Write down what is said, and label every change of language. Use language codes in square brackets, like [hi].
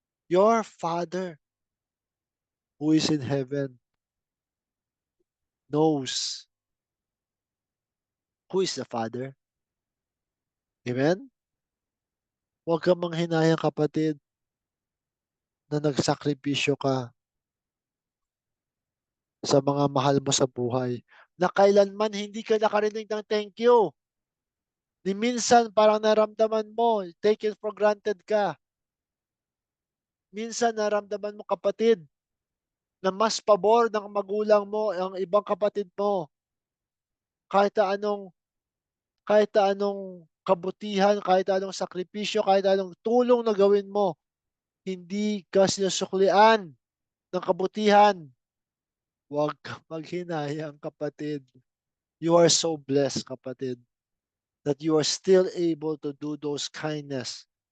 [en] Your Father who is in heaven knows who is the Father. Amen? [tl] Huwag kang manghinayang kapatid na nagsakripisyo ka sa mga mahal mo sa buhay, na kailanman hindi ka nakarinig ng thank you. Ni minsan parang naramdaman mo, [en] taken for granted [tl] ka. Minsan naramdaman mo kapatid, na mas pabor ng magulang mo ang ibang kapatid mo, kahit na anong kabutihan, kahit anong sakripisyo, kahit anong tulong na gawin mo, hindi ka sinusuklian ng kabutihan. Huwag kang maghinayang kapatid. [en] You are so blessed kapatid, that you are still able to do those kindness.